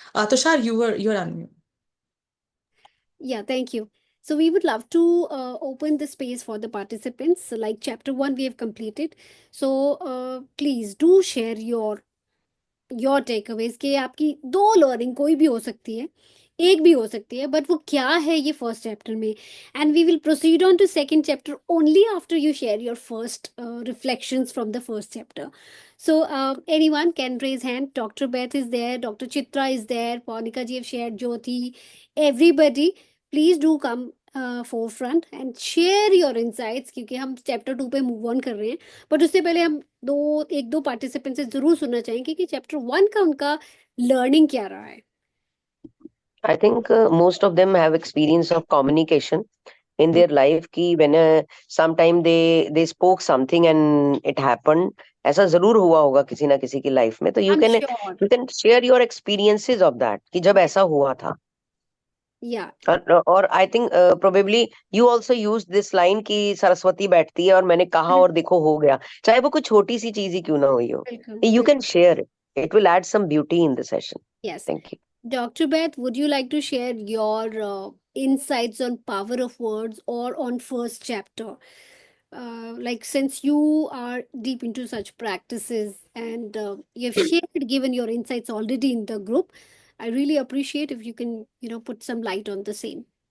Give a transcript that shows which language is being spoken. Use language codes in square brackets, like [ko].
[en] Tushar, you're on mute. Yeah, thank you. So we would love to open the space for the participants. So like chapter 1 we have completed. So please do share your takeaways [hi] कि आपकी दो learning कोई भी हो सकती है, एक भी हो सकती है, बट वो क्या है ये फर्स्ट चैप्टर में। [en] And we will proceed on to second chapter only after you share your first reflections from the first chapter. So anyone can raise hand. Dr. Beth is there, Dr. Chitra is there, Monica ji have shared, Jyoti, everybody, please do come forefront and share your insights [hi] क्योंकि हम chapter 2 पे move on कर रहे हैं। But उससे पहले हम एक दो पार्टिसिपेंट से जरूर सुनना चाहेंगे कि चैप्टर 1 का उनका लर्निंग क्या रहा है। [en] I think most of them have experience of communication in their life कि when sometime they spoke something and it happened, [hi] ऐसा जरूर हुआ होगा किसी ना किसी की लाइफ में। तो [en] I am sure. you can share your experiences of that [hi] कि जब ऐसा हुआ था। [en] या [hi] और [en] I think probably you also use this line [hi] कि सरस्वती बैठती है और मैंने कहा और देखो हो गया, चाहे वो कोई छोटी सी चीज ही क्यों ना हुई हो। बिल्कुल [en] you can [hi] बिल्कुल। [en] Share it, it will add some beauty in the session. Yes. Thank you. Dr. Beth, would you like to share your insights on power of words or on first chapter? Like since you are deep into such practices and you have shared, given your insights already in the group, I really appreciate if you can, put some light on the same.